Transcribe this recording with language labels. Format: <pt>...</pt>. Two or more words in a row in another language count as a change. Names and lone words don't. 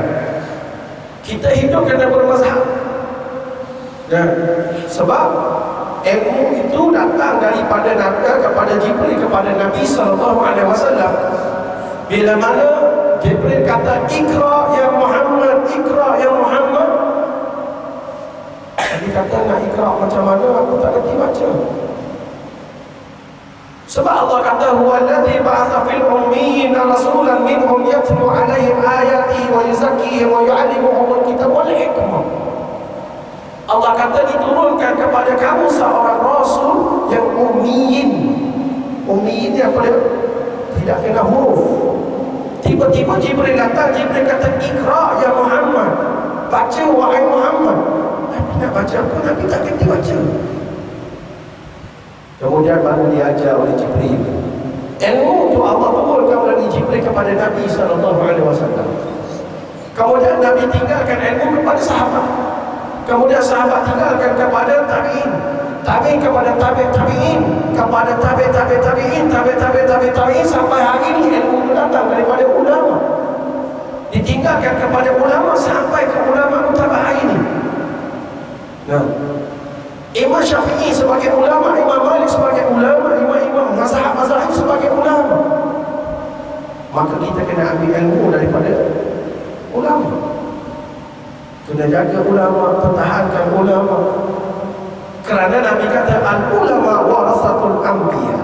<ms>Kita hidup kena bermazhab. Dan sebab ilmu itu datang daripada Nabi kepada Jibril kepada Nabi SAW. Bila mana Jibril kata,</ms> <ar>اقرأ يا محمد, اقرأ يا محمد,</ar> <ms>dia kata, nak Iqra macam mana? Aku tak kerti baca. Sebab Allah kata,</ms> <ar>هو الذي بعث في الأميين رسولا منهم يتلو عليهم آياته ويزكيهم ويعلمهم الكتاب والحكمة.</ar> <ms>Allah kata, diturunkan kepada kamu seorang rasul yang ummiyin. Ummiyin ni apa dia? Tidak kena huruf. Tiba-tiba Jibril datang, Jibril kata,</ms> <ar>اقرأ يا محمد,</ar> <ms>baca wahai Muhammad. Nabi nak baca apa? Nabi tak kerti baca. Kemudian baru diajar oleh Jibril. Ilmu itu Allah turunkan melalui Jibril kepada Nabi SAW. Kemudian Nabi tinggalkan ilmu kepada sahabat. Kemudian sahabat tinggalkan kepada tabi'in. Tabi'in kepada tabi'in, kepada tabi'in, sampai hari ini ilmu itu datang daripada ulama. Ditinggalkan kepada ulama sampai ke ulama mutaba'ah ini. Nah, Imam Syafi'i sebagai ulama, Imam Malik sebagai ulama, imam-imam mazhab-mazhab sebagai ulama. Maka kita kena ambil ilmu daripada ulama. Kena jaga ulama, pertahankan ulama. Kerana Nabi kata,</ms> <ar>العلماء ورثة الأنبياء.</ar>